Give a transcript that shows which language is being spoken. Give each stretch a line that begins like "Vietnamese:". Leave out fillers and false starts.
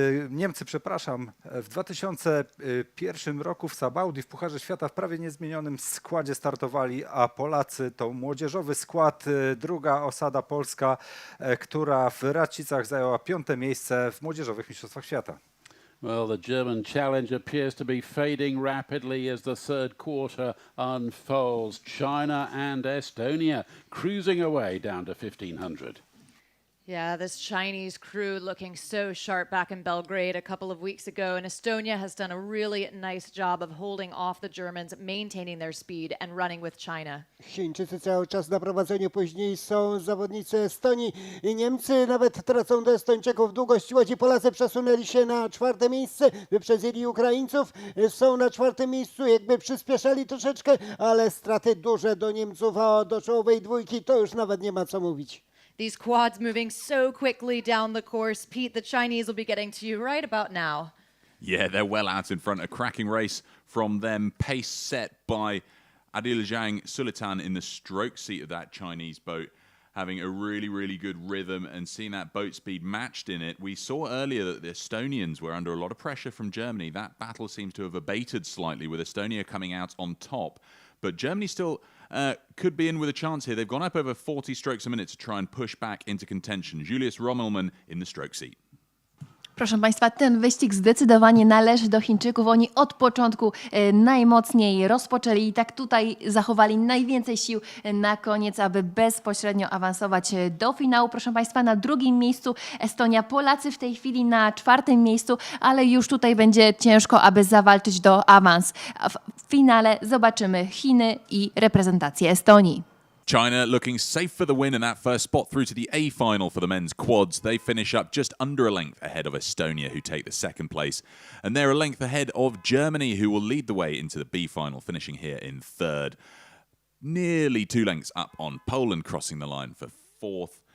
Polish: Niemcy, przepraszam, w 2001 roku w Sabaudi w Pucharze Świata w prawie niezmienionym składzie startowali, a Polacy to młodzieżowy skład, druga osada polska, która w Racicach zajęła 5. miejsce w młodzieżowych mistrzostwach świata.
English: Well, the German challenge appears to be fading rapidly as the third quarter unfolds. China and Estonia cruising away down to 1500. Yeah, this Chinese crew looking so sharp back in Belgrade a couple of weeks ago, and Estonia has done a really nice job of holding off the Germans, maintaining their speed and running with China.
Polish: Chińczycy cały czas na prowadzeniu, później są zawodnicy Estonii i Niemcy nawet tracą do Estończyków długość łodzi. Polacy przesunęli się na 4. miejsce, wyprzedzili Ukraińców, są na 4. miejscu, jakby przyspieszali troszeczkę, ale straty duże do Niemców, a do czołowej dwójki to już nawet nie ma co mówić.
English: These quads moving so quickly down the course. Pete, the Chinese will be getting to you right about now. Yeah, they're well out in front. A cracking race from them. Pace set by Adil Zhang Sultan in the stroke seat of that Chinese boat, having a really, really good rhythm and seeing that boat speed matched in it. We saw earlier that the Estonians were under a lot of pressure from Germany. That battle seems to have abated slightly with Estonia coming out on top. But Germany still could be in with a chance here. They've gone up over 40 strokes a minute to try and push back into contention. Julius Rommelmann in the stroke seat.
Polish: Proszę Państwa, ten wyścig zdecydowanie należy do Chińczyków. Oni od początku najmocniej rozpoczęli i tak tutaj zachowali najwięcej sił na koniec, aby bezpośrednio awansować do finału. Proszę Państwa, na 2. miejscu Estonia, Polacy w tej chwili na 4. miejscu, ale już tutaj będzie ciężko, aby zawalczyć do awans. W finale zobaczymy Chiny i reprezentację Estonii.
English: China looking safe for the win in that first spot through to the A final for the men's quads. They finish up just under a length ahead of Estonia, who take the 2nd place. And they're a length ahead of Germany, who will lead the way into the B final, finishing here in 3rd. Nearly 2 lengths up on Poland, crossing the line for 4th.